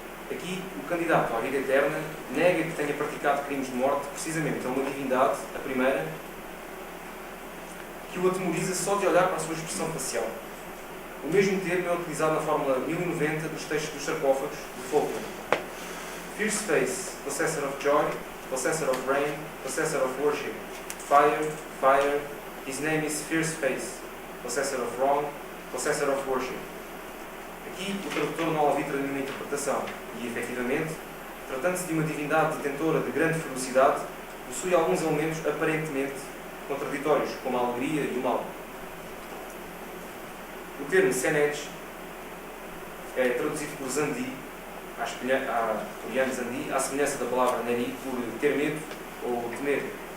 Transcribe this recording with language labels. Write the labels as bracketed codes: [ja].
[pt] Aqui, o candidato à vida eterna nega que tenha praticado crimes de morte precisamente a uma divindade, a primeira, que o atemoriza só de olhar para a sua expressão facial. O mesmo termo é utilizado na fórmula 1090 dos textos dos sarcófagos de Faulkner. [en] Fierce face, possessor of joy, possessor of rain, possessor of worship. Fire, fire, his name is Fierce face, possessor of wrong, possessor of worship. [pt] Aqui, o tradutor não arbitra nenhuma interpretação e, efetivamente, tratando-se de uma divindade detentora de grande ferocidade, possui alguns elementos aparentemente contraditórios, como a alegria e o mal. O termo Senej é traduzido por Zandi, por Jan Zandi, à semelhança da palavra Neri, por ter medo ou temer.